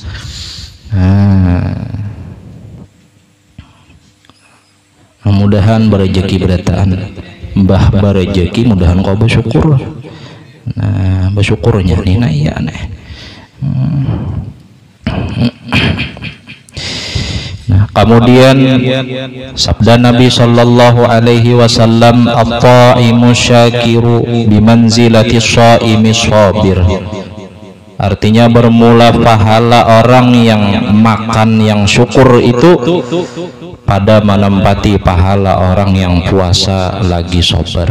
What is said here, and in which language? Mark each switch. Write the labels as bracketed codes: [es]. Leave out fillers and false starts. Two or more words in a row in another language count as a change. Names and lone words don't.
[bjn] Mudah-mudahan berrezeki berataan, mbah berrezeki, mudahan kau bersyukur. Nah bersyukurnya nih, nah iya aneh. Kemudian sabda Nabi [ar] صلى الله عليه وسلم, الطاعم الشاكر بمنزلة الصائم الصابر. [bjn] Artinya bermula pahala orang yang makan yang syukur itu pada menempati pahala orang yang puasa lagi sabar.